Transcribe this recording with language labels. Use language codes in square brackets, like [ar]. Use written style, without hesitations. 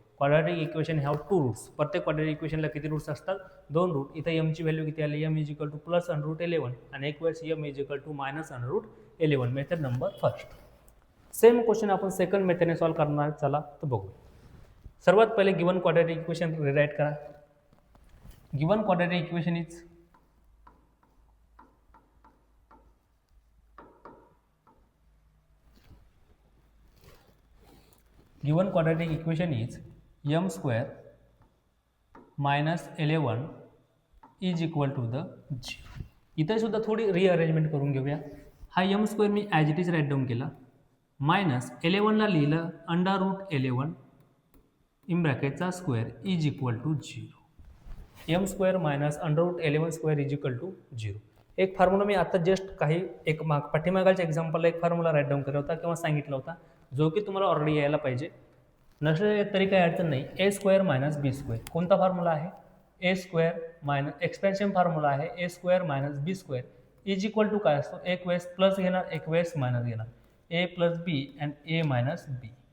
[en] Quadratic equation have 2 roots. [mr] प्रत्येक quadratic इक्वेशनला किती roots असतात, 2 रूट. इथं m ची व्हॅल्यू किती आली, [en] m is equal to +√11 [mr] आणि एक वेळेस [en] m is equal to -√11. Method number first. [mr] Same question आपण सेकंड मेथडने सॉल्व्ह करणार. चला तर बघू. सर्वात पहिले गिवन क्वाड्रॅटिक इक्वेशन रिराईट करा. [en] Given quadratic equation is given quadratic equation is m square minus 11 is equal to the 0. [mr] इथे सुद्धा थोडी रिअरेंजमेंट करून घेऊया. हा m square मी as it is right down केला, -11ला लिहिलं √11 in ब्रॅकेटचा [en] Square is equal to 0. m square minus √11 square is equal to 0. [mr] एक formula मी आता जस्ट पाठीमागाच्या एक्झाम्पलला एक फॉर्म्युला राईट डाऊन केला होता किंवा सांगितला होता, जो की तुम्हाला ऑलरेडी यायला पाहिजे. नसेल तरी काही अडचण नाही. a square minus b square कोणता फॉर्म्युला आहे, a square minus expansion formula आहे, [en] a square minus b square is equal to [mr] काय असतो, एक वेळेस प्लस घेणार एक वेळेस मायनस घेणार, a plus b and a minus b.